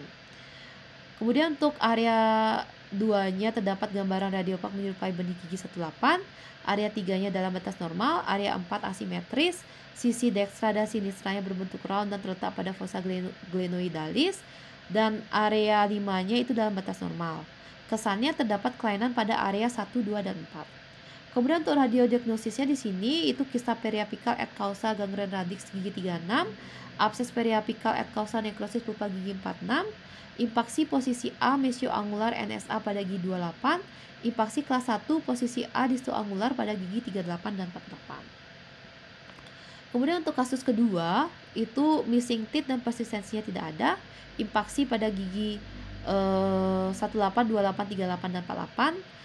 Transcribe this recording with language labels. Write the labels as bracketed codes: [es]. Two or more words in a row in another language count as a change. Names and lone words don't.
[id] Kemudian untuk area 2-nya terdapat gambaran radiopak menyerupai benih gigi 18, area 3-nya dalam batas normal, area 4 asimetris, sisi dekstra dan sinistranya berbentuk round dan terletak pada [la] fossa glenoidalis, [id] dan area 5-nya itu dalam batas normal. Kesannya terdapat kelainan pada area 1, 2, dan 4. Kemudian untuk radiodiagnosisnya di sini itu kista periapikal [la] et causa [id] gangren radix gigi 36, abses periapikal [la] et causa [id] nekrosis pulpa gigi 46, impaksi posisi A mesioangular NSA pada gigi 28, impaksi kelas 1 posisi A distoangular pada gigi 38 dan 48. Kemudian untuk kasus kedua itu [en] missing teeth [id] dan persistensinya tidak ada, impaksi pada gigi 18, 28, 38 dan 48.